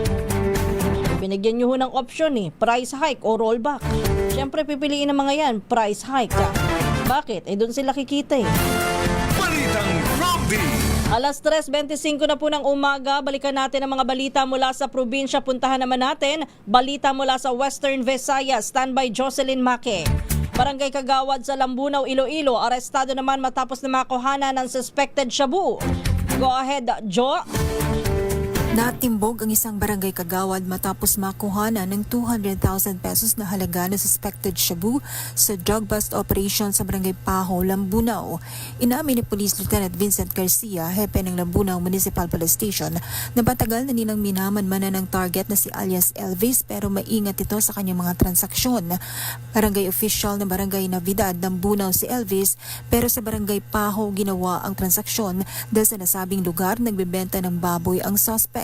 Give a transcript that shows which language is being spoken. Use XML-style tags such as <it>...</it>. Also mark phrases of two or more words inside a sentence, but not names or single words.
<tl>Binigyan nyo ho ng option</tl> <en>price hike</en> <tl>o rollback. Siyempre pipiliin ng mga yan,</tl> <en>price hike.</en> <tl>Bakit? Doon sila kikita Balitang Prompty. Alas 3:25 na po ng umaga, balikan natin ang mga balita mula sa probinsya. Puntahan naman natin, balita mula sa Western Visayas. Standby Jocelyn Make. Barangay Kagawad sa Lambunaw, Iloilo. Arestado naman matapos na makuhana ng suspected shabu.</tl> <en>Go ahead, Jo.</en> <tl>Natimbog ang isang barangay Kagawad matapos makuha ng 200,000 pesos na halaga na suspected shabu sa</tl> <en>drug bust operation</en> <tl>sa barangay Paho, Lambunaw. Inamin ni Police Lieutenant Vincent Garcia, hepe ng Lambunaw Municipal Police Station, na patagal na nilang minaman-manan ng target na si alias Elvis pero maingat ito sa kanyang mga transaksyon. Barangay official ng barangay Navidad, Lambunaw si Elvis, pero sa barangay Paho ginawa ang transaksyon dahil sa nasabing lugar nagbebenta ng baboy ang suspect.</tl>